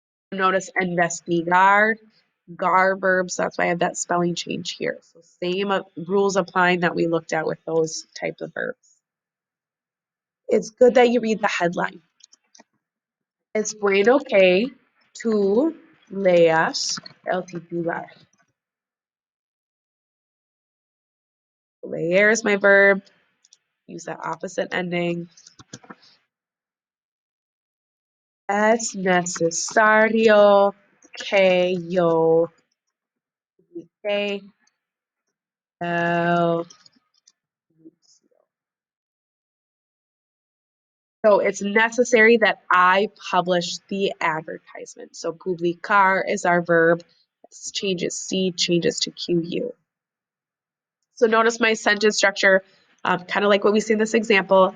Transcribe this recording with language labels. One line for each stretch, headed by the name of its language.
English: Notice investigar, gar verbs. That's why I have that spelling change here. So same rules applying that we looked at with those types of verbs. It's good that you read the headline.
Spanish: Es bueno que tú leas el titular.
English: Leer is my verb. Use that opposite ending.
Spanish: Es necesario que yo publique el.
English: So it's necessary that I publish the advertisement. So publicar is our verb. Changes C, changes to QU. So notice my sentence structure, kind of like what we see in this example.